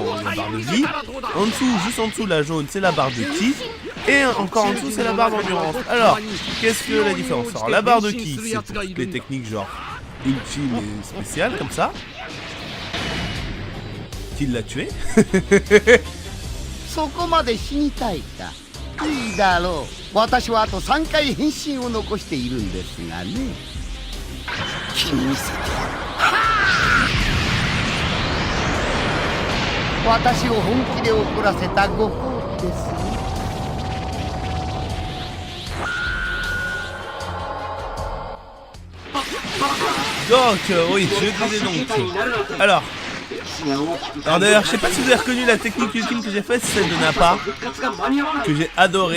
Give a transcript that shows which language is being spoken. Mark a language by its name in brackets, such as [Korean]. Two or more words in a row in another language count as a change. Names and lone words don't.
[French] Il y a la barre de vie. En dessous, juste en dessous, la jaune, c'est la barre de ki. Et encore en dessous, c'est la barre d'endurance. Alors, qu'est-ce que la différence? Alors, la barre de ki, c'est pour toutes les techniques genre ultime et spéciale, comme ça. Qu'il l'a tué. [Japanese] そこまで死にたいか。いいだろう。私はあと3回変身を残しているんですがね。君にせて私を本気で怒らせたご褒美です。 [French] Donc, oui, je disais donc. Alors d'ailleurs, je sais pas si vous avez reconnu la technique ultime que j'ai faite, c'est celle de Nappa, que j'ai adoré.